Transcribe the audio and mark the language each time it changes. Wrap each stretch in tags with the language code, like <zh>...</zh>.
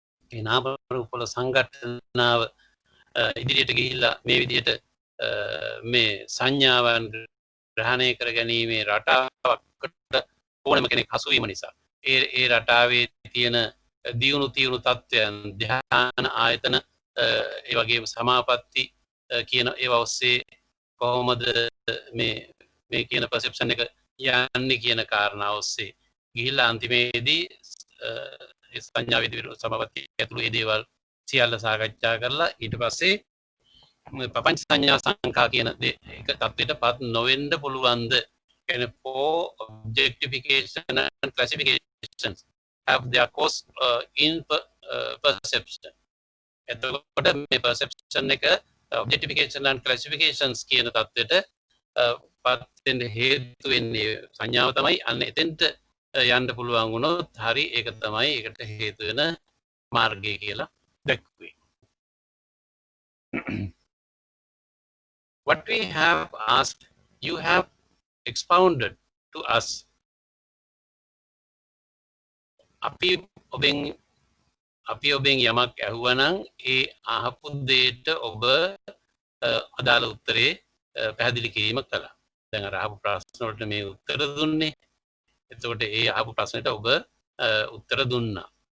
<si>ඒ නාම රූප වල සංගඨනාව ඉදිරියට ගිහිල්ලා මේ විදිහට මේ සංඥාවන් ග්‍රහණය කර ගැනීමේ රටාවකට ඕනම කෙනෙක් හසු වීම නිසා ඒ රටාවේ තියෙන දියුණු තත්ත්වයන්, ධ්‍යාන ආයතන, ඒ වගේම සමාපatti කියන ඒවා ඔස්සේ කොහොමද මේ කියන perception එක යන්නේ කියන කාරණා ඔස්සේ ගිහිල්ලා අන්තිමේදී සංඥාවේදී සමාපatti ඇතුළු ඒ දේවල් සියල්ල සාකච්ඡා කරලා ඊට පස්සේ ප්‍රපංච සංඥා සංඛා කියන එක තත්ත්වයටපත් නොවෙන්න පුළුවන්ද? කියන්නේ</si> <en>for objectification and classifications have their cause in perception.</en> <si>එතකොට මේ perception එක</si> <en>objectification and classifications</en> <si>කියන තත්ත්වයට පත් වෙන්න හේතු වෙන්නේ සංඥාව තමයි. අන්න එතෙන්ට යන්න පුළුවන් වුණොත් හරි ඒක තමයි ඒකට හේතු වෙන මාර්ගය කියලා දැක්වේ.</si> <en>What we have asked, you have expounded to us.</en> <si>අපි ඔබෙන් යමක් ඇහුවනම් ඒ අහපු දෙයට ඔබ අදාළ උත්තරේ පැහැදිලි කිරීම කළා. දැන් අර අහපු ප්‍රශ්න වලට මේ උත්තර දුන්නේ. එතකොට ඒ අහපු ප්‍රශ්නෙට ඔබ උත්තර දුන්නා.</si>